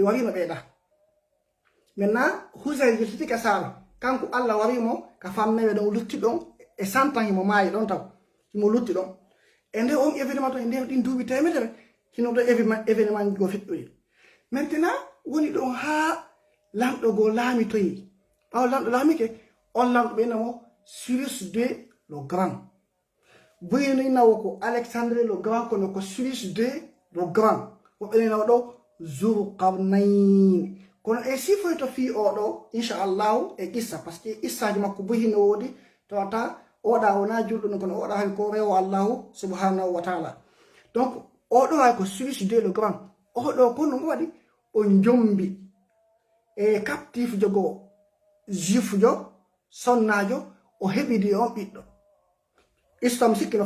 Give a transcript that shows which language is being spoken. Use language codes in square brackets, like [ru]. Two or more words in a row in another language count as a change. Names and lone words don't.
[ff] warino ɓeeɗa maintenant Hussein yiltiti ka saaro kanko Allah warimo ka fammeɓe ɗon lutti ɗon e 100 ans himo maayi ɗon taw himo lutti ɗon e nde on événement to e nden ɗin duuɓi temedere hino ɗo événement go feƴƴoyi maintenant woni ɗon ha lamɗo go laamitoyi ɓawo lamɗo laamike on lamɗo ɓeynamo Cyrus II le Grand boyino inawo ko Alexandre le Grand kono ko Cyrus II le Grand woɓɓe inawo ɗo Zulqarnain kono e sifoy to fi oɗo inchallahu e issa [fr] par ce que [ff] issaji makko boyino woodi tawata oɗa wona julɗo no kono oɗa hay ko rewo Allahu [ar] سبحانه وتعالى [ff] donc oɗo hay ko Cyrus II le Grand oɗo kono ngo waɗi o jombi e captif jogo juif jo sonnajo o heɓidi on ɓiɗɗo islam sikki no